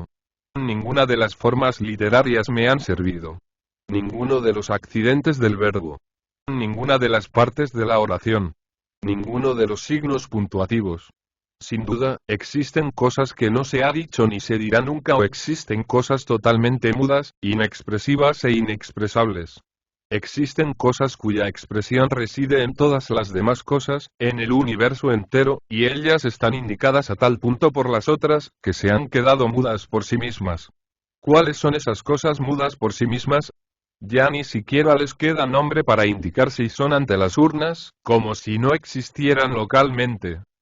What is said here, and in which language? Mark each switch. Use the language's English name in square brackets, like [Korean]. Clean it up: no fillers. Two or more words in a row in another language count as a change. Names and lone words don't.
[Spanish] Ninguna de las formas literarias me han servido. Ninguno de los accidentes del verbo. Ninguna de las partes de la oración. Ninguno de los signos puntuativos. Sin duda, existen cosas que no se ha dicho ni se dirá nunca, o existen cosas totalmente mudas, inexpresivas e inexpresables. Existen cosas cuya expresión reside en todas las demás cosas, en el universo entero, y ellas están indicadas a tal punto por las otras, que se han quedado mudas por sí mismas. ¿Cuáles son esas cosas mudas por sí mismas? Ya ni siquiera les queda nombre para indicar si son ante las urnas, como si no existieran localmente.